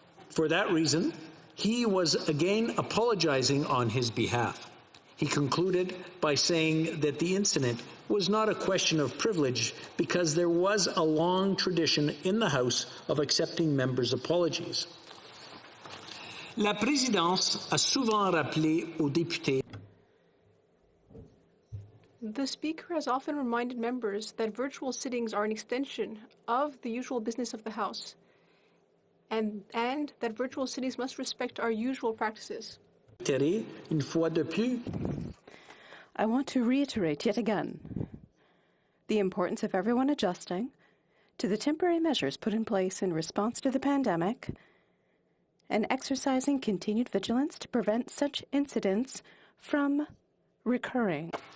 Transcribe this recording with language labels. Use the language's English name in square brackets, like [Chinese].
[English] For that reason, he was again apologizing on his behalf. He concluded by saying that the incident was not a question of privilege because there was a long tradition in the House of accepting members' apologies. [French] La présidence a souvent rappelé aux députés. [English] The Speaker has often reminded members that virtual sittings are an extension of the usual business of the House, and that virtual sittings must respect our usual practices. [French] Une fois de plus. [English] I want to reiterate yet again the importance of everyone adjusting to the temporary measures put in place in response to the pandemic and exercising continued vigilance to prevent such incidents from recurring.